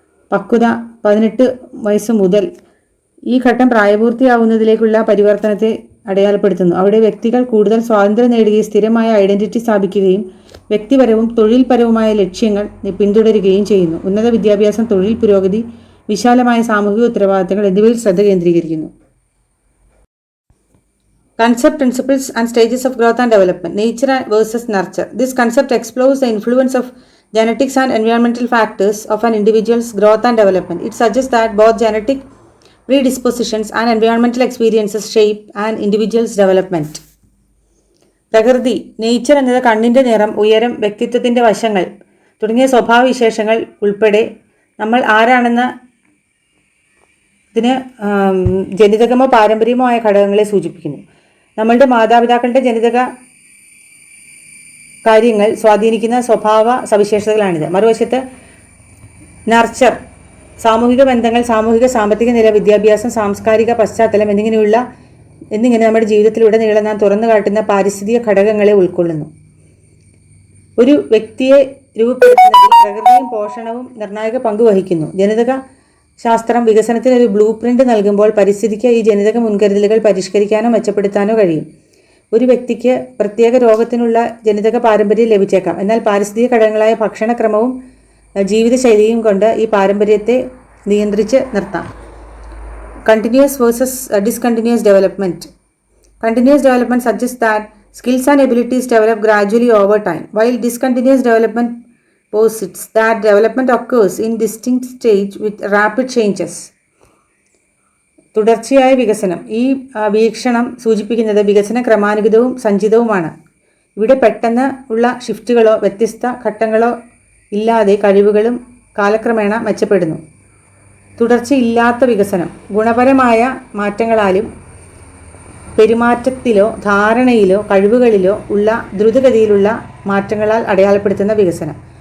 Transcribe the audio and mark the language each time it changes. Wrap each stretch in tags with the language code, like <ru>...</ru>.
<ml>പക്വത 18 വയസ്സ് മുതൽ. ഈ ഘട്ടം പ്രായപൂർത്തിയാവുന്നതിലേക്കുള്ള പരിവർത്തനത്തെ അടയാളപ്പെടുത്തുന്നു. അവിടെ വ്യക്തികൾ കൂടുതൽ സ്വാതന്ത്ര്യം നേടുകയും സ്ഥിരമായ ഐഡന്റിറ്റി സ്ഥാപിക്കുകയും വ്യക്തിപരവും തൊഴിൽപരവുമായ ലക്ഷ്യങ്ങൾ പിന്തുടരുകയും ചെയ്യുന്നു. ഉന്നത വിദ്യാഭ്യാസം, തൊഴിൽ പുരോഗതി, വിശാലമായ സാമൂഹിക ഉത്തരവാദിത്തങ്ങൾ എന്നിവയിൽ ശ്രദ്ധ കേന്ദ്രീകരിക്കുന്നു.</ml> <en>Concept, principles and stages of growth and development. Nature versus nurture. This concept explores the influence of genetics and environmental factors of an individual's growth and development. It suggests that both genetic predispositions and environmental experiences shape an individual's development.</en> <ml>പ്രകൃതി, nature എന്നത് കണ്ണിൻ്റെ നിറം, ഉയരം, വ്യക്തിത്വത്തിൻ്റെ വശങ്ങൾ തുടങ്ങിയ സ്വഭാവവിശേഷങ്ങൾ ഉൾപ്പെടെ നമ്മൾ ആരാണെന്ന ഇതിന് ജനിതകമോ പാരമ്പര്യമോ ആയ ഘടകങ്ങളെ സൂചിപ്പിക്കുന്നു. നമ്മളുടെ മാതാപിതാക്കളുടെ ജനിതക കാര്യങ്ങൾ സ്വാധീനിക്കുന്ന സ്വഭാവ സവിശേഷതകളാണിത്. മറുവശത്ത് നർച്ചർ, സാമൂഹിക ബന്ധങ്ങൾ, സാമൂഹിക സാമ്പത്തിക നില, വിദ്യാഭ്യാസം, സാംസ്കാരിക പശ്ചാത്തലം എന്നിങ്ങനെ നമ്മുടെ ജീവിതത്തിലുടനീളം നാം തുറന്നു കാട്ടുന്ന പാരിസ്ഥിതിക ഘടകങ്ങളെ ഉൾക്കൊള്ളുന്നു. ഒരു വ്യക്തിയെ രൂപപ്പെടുത്തുന്നതിൽ പ്രകൃതിയും പോഷണവും നിർണായക പങ്ക് വഹിക്കുന്നു. ജനിതക ശാസ്ത്രം വികസനത്തിന് ഒരു ബ്ലൂ പ്രിന്റ് നൽകുമ്പോൾ പരിസ്ഥിതിക്ക് ഈ ജനിതക മുൻകരുതലുകൾ പരിഷ്കരിക്കാനോ മെച്ചപ്പെടുത്താനോ കഴിയും. ഒരു വ്യക്തിക്ക് പ്രത്യേക രോഗത്തിനുള്ള ജനിതക പാരമ്പര്യം ലഭിച്ചേക്കാം, എന്നാൽ പാരിസ്ഥിതിക ഘടകങ്ങളായ ഭക്ഷണക്രമവും ജീവിതശൈലിയും കൊണ്ട് ഈ പാരമ്പര്യത്തെ നിയന്ത്രിച്ച് നിർത്താം.</ml> <en>Continuous versus discontinuous development. Continuous development suggests that skills and abilities develop gradually over time, while discontinuous development posits that development occurs in distinct stage with rapid changes.</en> <ml>തുടർച്ചയായ വികസനം. ഈ വീക്ഷണം സൂചിപ്പിക്കുന്നത് വികസന ക്രമാനുഗതവും സഞ്ചിതവുമാണ്. ഇവിടെ പെട്ടെന്ന് ഉള്ള ഷിഫ്റ്റുകളോ വ്യത്യസ്ത ഘട്ടങ്ങളോ ഇല്ലാതെ കഴിവുകളും കാലക്രമേണ മെച്ചപ്പെടുന്നു. തുടർച്ചയില്ലാത്ത വികസനം ഗുണപരമായ മാറ്റങ്ങളാലും പെരുമാറ്റത്തിലോ ധാരണയിലോ കഴിവുകളിലോ ഉള്ള ദ്രുതഗതിയിലുള്ള മാറ്റങ്ങളാൽ അടയാളപ്പെടുത്തുന്ന വികസനം.</ml>